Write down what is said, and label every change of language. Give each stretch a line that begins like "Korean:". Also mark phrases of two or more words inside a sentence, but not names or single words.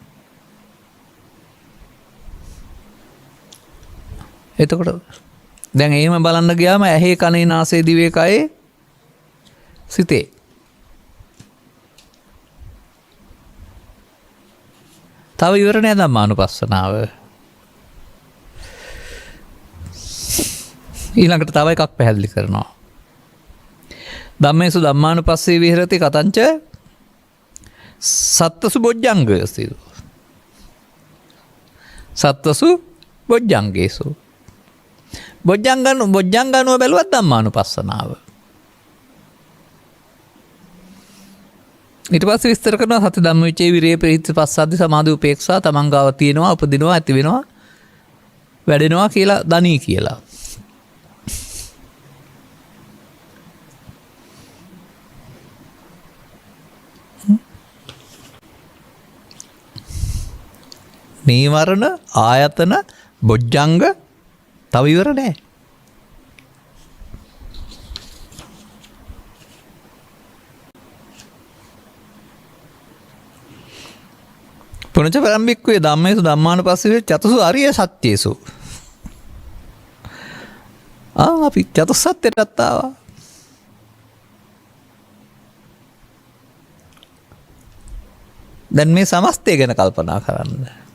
Sinhala: එතකොට දැන් එහෙම බලන්න ගියාම ඇහි කනේ නාසයේ දිවේ කයේ සිතේ. තව ඉවර නෑ ධම්මානුපස්සනාව. ඊළඟට තව එකක් පැහැදිලි කරනවා.
Pali: ධම්මේසු ධම්මානුපස්සී විහෙරති කතංච සත්තසු බොජ්ජංගයසු සත්තසු බොජ්ජංගේසු
Sinhala: බොජ්ජංගනුව බැලුවත් ධම්මානුපස්සනාව. ඊට පස්සේ විස්තර කරනවා සති ධම්මවිචේ විරේ ප්‍රීති පස්සද්ධි සමාධි උපේක්ෂා තමන් ගාව තියෙනවා උපදිනවා ඇති වෙනවා වැඩෙනවා කියලා දනී කියලා. නීවරණ ආයතන බොජ්ජංග තව ඉවර නෑ.
Pali: පුනච පරම්භික්කුවේ ධම්මේසු ධම්මානුපස්සී චතුසු අරිය සත්‍යේසු.
Sinhala: අපි චතුස්සත්‍යයටත් ආවා. දැන් මේ සමස්තය ගැන කල්පනා කරන්න.